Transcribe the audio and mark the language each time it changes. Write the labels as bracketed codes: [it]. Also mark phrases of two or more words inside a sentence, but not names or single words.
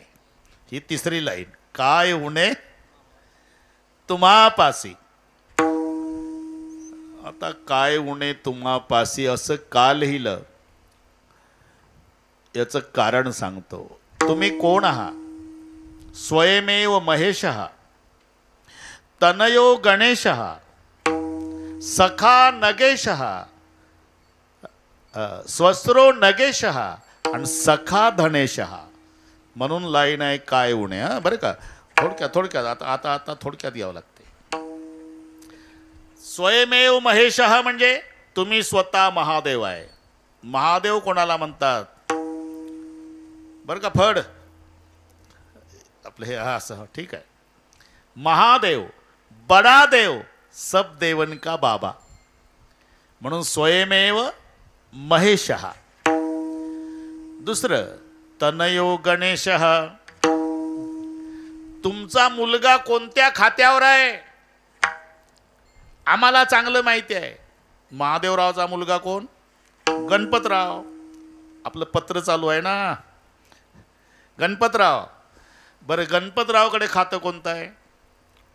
[mr] ही तिसरी लाईन. काय उणे तुम्हापासी. आता काय उणे तुम्हापासी असं का लिहिलं याचं कारण सांगतो. तुम्ही कोण आहात? [sa] स्वयमेव महेशः तनयो गणेशः सखा नगेशः स्वस्रो नगेशः आणि सखा धनेशः. [mr] म्हणून लाईन आहे काय उणे. हा बरं का, थोडक्यात आता आता आता थोडक्यात यावं लागते. [sa] स्वयमेव महेशः [mr] म्हणजे तुम्ही स्वतः महादेव आहे. महादेव कोणाला म्हणतात बरं का? फड आपलं हे हा असं ठीक आहे. [hi] महादेव बडा देव, सब देवन का बाबा. [mr] म्हणून [sa] स्वयमेव महेशः. [mr] दुसरं [sa] तनयो गणेशः. [mr] तुमचा मुलगा कोणत्या खात्यावर आहे आम्हाला चांगलं माहिती आहे. महादेवरावचा मुलगा कोण? गणपतराव. आपलं पत्र चालू आहे ना, गणपतराव. बरं, गणपतरावकडे खातं कोणतं आहे?